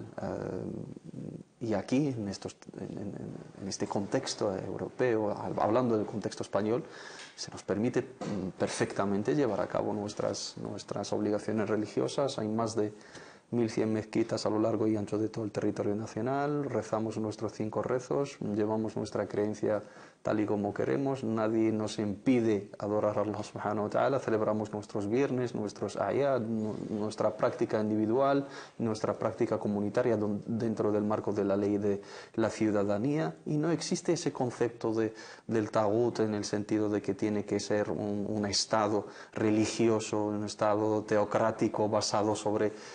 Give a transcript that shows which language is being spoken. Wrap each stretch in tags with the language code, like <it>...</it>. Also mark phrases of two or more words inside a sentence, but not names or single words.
<es>Y aquí, en este contexto europeo, hablando del contexto español, se nos permite perfectamente llevar a cabo nuestras obligaciones religiosas. Hay más de 1.100 mezquitas a lo largo y ancho de todo el territorio nacional, rezamos nuestros 5 rezos, llevamos nuestra creencia tal y como queremos, nadie nos impide adorar a Allah</es> <ar>سبحانه وتعالى,</ar> <es>celebramos nuestros viernes, nuestros ayat, nuestra práctica individual, nuestra práctica comunitaria dentro del marco de la ley de la ciudadanía, y no existe ese concepto del tagut en el sentido de que tiene que ser un estado religioso, un estado teocrático basado sobre</es>